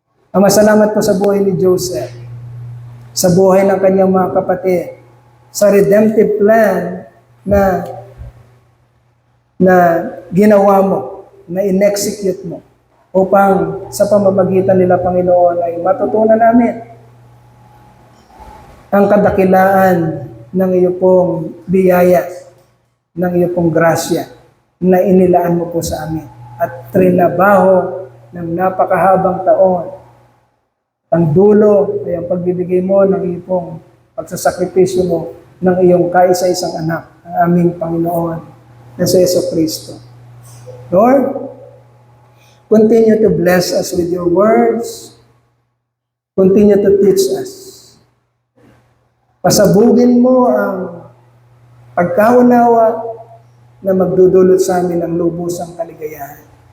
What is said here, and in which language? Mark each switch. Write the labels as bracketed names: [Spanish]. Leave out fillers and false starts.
[Filipino] Ama, salamat po sa buhay ni Joseph, sa buhay ng kanyang mga kapatid, sa redemptive plan na ginawa mo, na in-execute mo, upang sa pamamagitan nila, Panginoon, ay matutunan namin ang kadakilaan ng iyo pong biyaya, ng iyo pong grasya na inilaan mo po sa amin. At trinabaho ng napakahabang taon. Ang dulo ay ang pagbibigay mo ng iyo pong pagsasakripisyo mo ng iyong kaisa-isang anak, ang aming Panginoon na si Jesucristo. [English] Lord, continue to bless us with Your words. Continue to teach us. [Filipino] Pasabugin mo ang pagkaunawa na magdudulot sa amin ng lubusang kaligayahan.